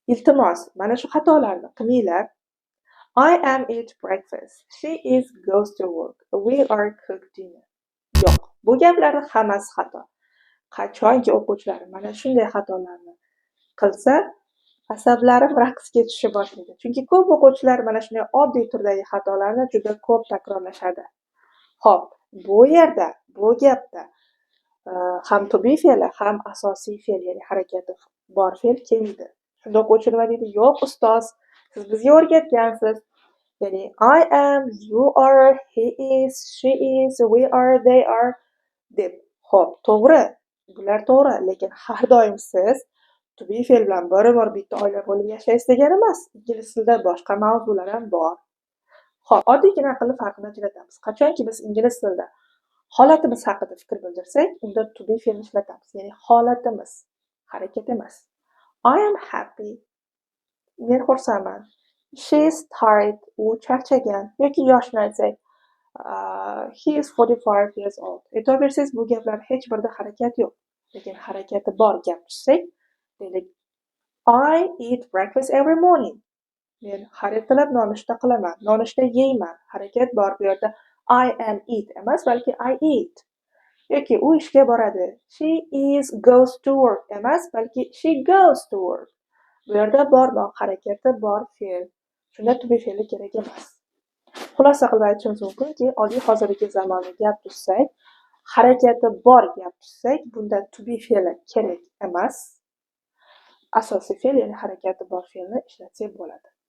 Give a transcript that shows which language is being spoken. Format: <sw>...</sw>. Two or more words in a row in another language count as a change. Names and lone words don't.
<uz>Iltimos, mana shu xatolarni qilmanglar.</uz> <en>I am eat breakfast. She is goes to work. We are cook dinner.</en> <uz>Yo'q, bu gaplarni hammasi xato. Qachonki o'quvchilar mana shunday xatolarni qilsa, asablarim raqsga tusha boshlaydi. Chunki ko'p o'quvchilar mana shunday oddiy turdagi xatolarni juda ko'p takrorlashadi. Xo'p, bu yerda, bu gapda ham</uz> <en>to be</en> <uz>fe'li, ham asosiy fe'l, ya'ni harakati bor fe'l kelmaydi. Shunda o'quvchi nima deydi? Yo'q ustoz, siz bizga o'rgatgansiz.</uz> <en>Ya'ni I am, you are, he is, she is, we are, they are deb.</en> <uz>Xo'p, to'g'ri. Bular to'g'ri, lekin har doim siz</uz> <en>to be</en> <uz>fe'l bilan bir bitta oila bo'lib yashaysiz degani emas. Ingliz tilida boshqa mavzular ham bor. Xo'p, oddiygina aqlli farqini ajratamiz. Qachonki biz ingliz tilida holatimiz haqida fikr bildirsak, unda</uz> <en>to be</en> <uz>fe'lni ishlatamiz. Ya'ni holatimiz, harakat emas.</uz> <en>I am happy.</en> <uz>Men xursandman.</uz> <en>She is tired.</en> <uz>U charchagan. Yoki yoshni aytsak,</uz> <en>he is 45 years old.</en> <uz>E'tibor bersangiz, bu gaplar hech birida harakat yo'q. Lekin harakati bor gap tushsak, deylik,</uz> <en>I eat breakfast every morning.</en> <uz>Men har ertalab nonushta qilaman, nonushta yeyman. Harakat bor bu yerda.</uz> <en>I am eat</en> <uz>emas, balki</uz> <en>I eat.</en> <uz>Yoki u ishga boradi.</uz> <en>She is goes to work</en> <uz>emas, balki</uz> <en>she goes to work.</en> <uz>Bu yerda bormoq harakati bor fe'l. Shunda</uz> <en>to be</en> <uz>fe'li kerak emas. Xulosa qilib aytishimiz mumkinki, oddiy hozirgi zamonda gap tuzsak, harakati bor gap tuzsak, bunda</uz> <en>to be</en> <uz>fe'li kerak emas. Asosiy fe'l, ya'ni harakati bor fe'lni ishlatsak bo'ladi.</uz>